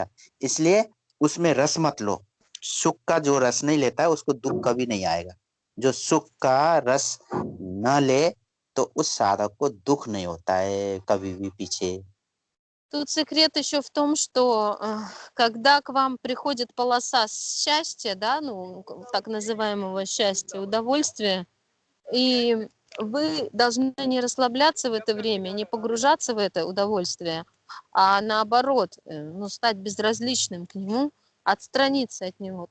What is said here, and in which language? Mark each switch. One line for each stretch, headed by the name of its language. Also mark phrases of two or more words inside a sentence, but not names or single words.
Hindi: इसलिए उसमें रस मत लो। सुख का जो रस नहीं लेता है उसको दुख कभी नहीं आएगा। जो सुख का रस न ले तो उस साधक को दुख नहीं होता है कभी भी पीछे।
Russian: Тут секрет еще в том, что когда к вам приходит полоса счастья, да, ну, так называемого счастья, удовольствия, и вы должны не расслабляться в это время, не погружаться в это удовольствие, а наоборот, ну, стать безразличным к нему, отстраниться от него.